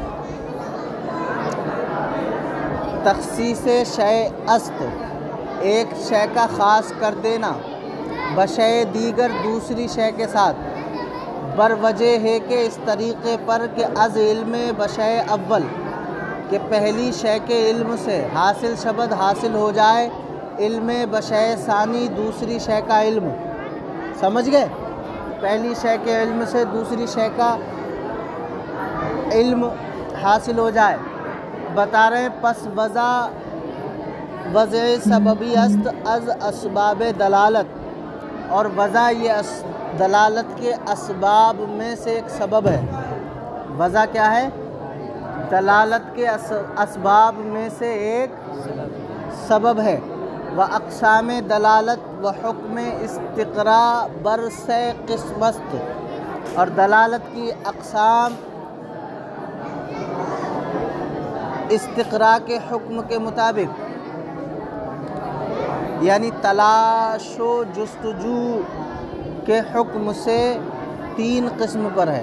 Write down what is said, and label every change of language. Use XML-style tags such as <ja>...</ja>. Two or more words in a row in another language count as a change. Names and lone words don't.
<fa>تخصیص شے است</fa> <ur>ایک شے کا خاص کر دینا،</ur> <fa>بشے دیگر</fa> <ur>دوسری شے کے ساتھ،</ur> <fa>بر وجہ</fa> <ur>ہے کہ اس طریقے پر کہ</ur> <fa>از علم بشے اول</fa> <ur>کہ پہلی شے کے علم سے</ur> <fa>حاصل شبد</fa> <ur>حاصل ہو جائے</ur> <fa>علم بشے ثانی</fa> <ur>دوسری شے کا علم۔ سمجھ گئے؟ پہلی شے کے علم سے دوسری شے کا علم حاصل ہو جائے۔ بتا رہے ہیں</ur> <fa>پس وضع سببی است از اسباب دلالت،</fa> <ur>اور وضع یہ دلالت کے اسباب میں سے ایک سبب ہے۔ وضع کیا ہے؟ دلالت کے اسباب میں سے ایک سبب ہے۔</ur> <fa>وَأَقْسَامِ دلالت و حکم استقراء بر سے قسم است،</fa> <ur>اور دلالت کی اقسام استقراء کے حکم کے مطابق، یعنی تلاش و جستجو کے حکم سے تین قسم پر ہے۔</ur>